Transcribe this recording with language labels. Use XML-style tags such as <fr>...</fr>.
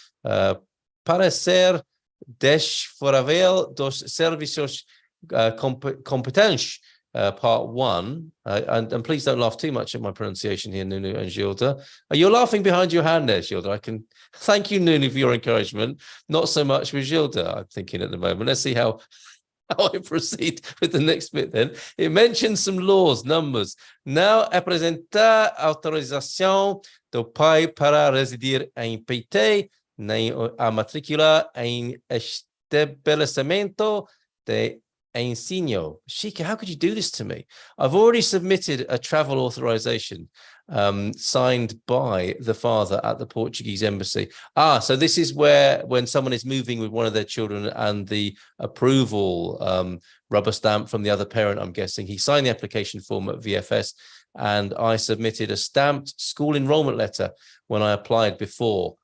<pt>Para ser desfavorável dos serviços competentes,</pt> <en>part 1, and please don't laugh too much at my pronunciation here, Nunu and Gilda. You're laughing behind your hand there, Gilda. I can thank you, Nunu, for your encouragement. Not so much with Gilda, I'm thinking at the moment. Let's see how I proceed with the next bit then. It mentions some laws, numbers. Now,</en> <pt>apresentar autorização do pai para residir em PT, nem a matrícula em estabelecimento de ensino.</pt> <en>Shika, how could you do this to me? I've already submitted a travel authorization signed by the father at the Portuguese embassy. So this is where, when someone is moving with one of their children and the approval rubber stamp from the other parent, I'm guessing, he signed the application form at VFS, and I submitted a stamped school enrollment letter when I applied before.</en>